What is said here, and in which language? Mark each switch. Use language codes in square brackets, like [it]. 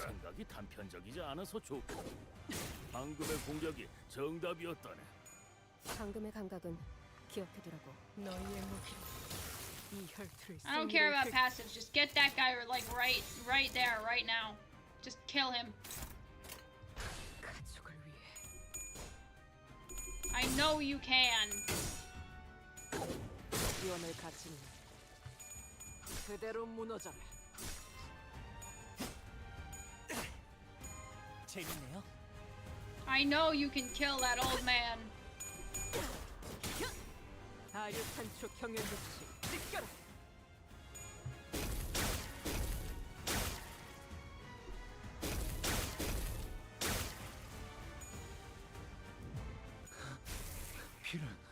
[ko] 생각이 단편적이지 않아서 좋고. 방금의 공격이 정답이었다네. 방금의 감각은 기억해두라고. 너희의 무기로 이 혈투를 [en] I don't care about passives. Just get that guy like right there, right now. Just kill him. [ko] 가족을 위해. [en] I know you can. [ko] 위험을 갖춘 그대로 무너져라. 재밌네요. [en] I know you can kill that old man. [ko] 아류탄초 경연육시 찢겨라. 피를.